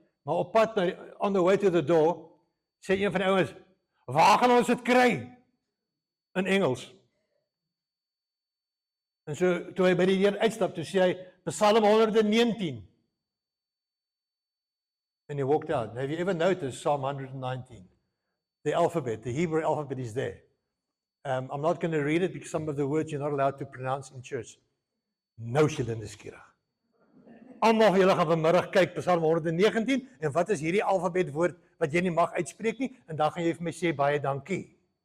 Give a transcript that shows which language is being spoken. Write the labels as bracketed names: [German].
[Afrikaans] Maar op pad [English] on the way to the door, [Afrikaans] sê een van die ouens, "Waar gaan ons dit kry?" In Engels. En so toe hy by die deur uitstap, toe sê hy Psalm 119. [English] And he walked out. Have you ever noticed Psalm 119? The alphabet, the Hebrew alphabet is there. I'm not going to read it because some of the words you're not allowed to pronounce in church. [Afrikaans] Nou is julle nuuskierig. Almal van julle gaan vanmiddag kyk Psalm 119 en wat is hierdie alfabet woord wat jy nie mag uitspreek nie, en dan gaan jy vir my sê baie dankie.